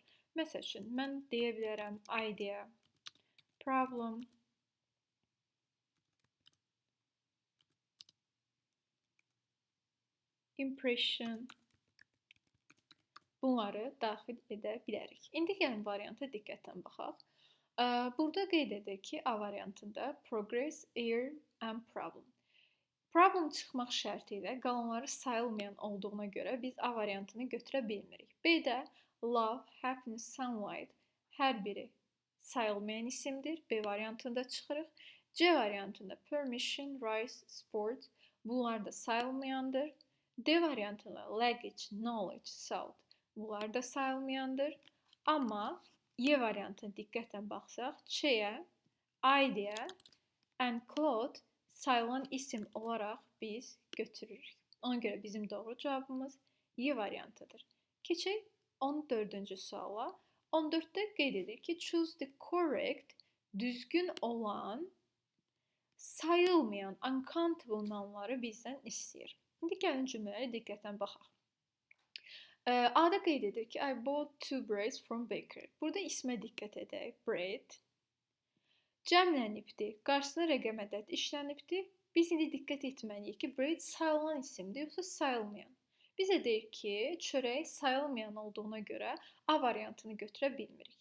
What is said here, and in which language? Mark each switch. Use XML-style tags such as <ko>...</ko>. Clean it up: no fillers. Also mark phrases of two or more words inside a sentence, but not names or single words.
<az>Məsəl üçün, mən deyə bilərəm</az> <en>idea, problem, impression,</en> <az>bunları daxil edə bilərik. İndi gəlin varianta diqqətlə baxaq. Burada qeyd edir ki, A variantında</az> <en>progress, error and problem.</en> <az>Problem çıxmaq şərti ilə qalanları sayılmayan olduğuna görə biz A variantını götürə bilmirik. B-də</az> <en>love, happiness, sunlight</en> <az>hər biri sayılmayan isimdir. B variantında çıxırıq. C variantında</az> <en>permission, rice, sport</en> <az>bunlar da sayılmayandır. D variantında</az> <en>language, knowledge, salt</en> <az>bunlar da sayılmayandır. Amma Y variantına diqqətlə baxsaq,</az> <en>chair, idea and cloth</en> <az>sayılan isim olaraq biz götürürük. Ona görə bizim doğru cavabımız Y variantıdır. Keçək 14-cü suala. 14-də qeyd edir ki,</az> <en>choose the correct,</en> <az>düzgün olan, sayılmayan,</az> <en>uncountable nounları</en> <az>bizdən istəyir. İndi gəlin cümlələri diqqətlə baxaq. A-da qeyd edir ki,</az> <en>I bought 2 breads from baker.</en> <az>Burada ismə diqqət edək. Bread cəmlənibdir. Qarşısına rəqəm ədəd işlənibdir. Biz indi diqqət etməliyik ki, bread sayılan isimdir, yoxsa sayılmayan. Bizə deyir ki, çörək sayılmayan olduğuna görə A variantını götürə bilmirik.</az>